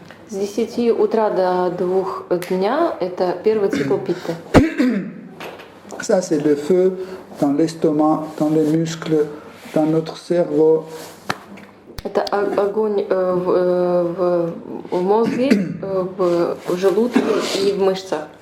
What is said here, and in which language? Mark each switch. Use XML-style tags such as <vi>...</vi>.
<ru>С 10 утра до 2 дня это первый цикл питты.</ru> <fr>Ça, c'est le feu dans l'estomac, dans les muscles, dans notre cerveau.</fr> <ru>Это огонь в мозге, в желудке и в мышцах.</ru>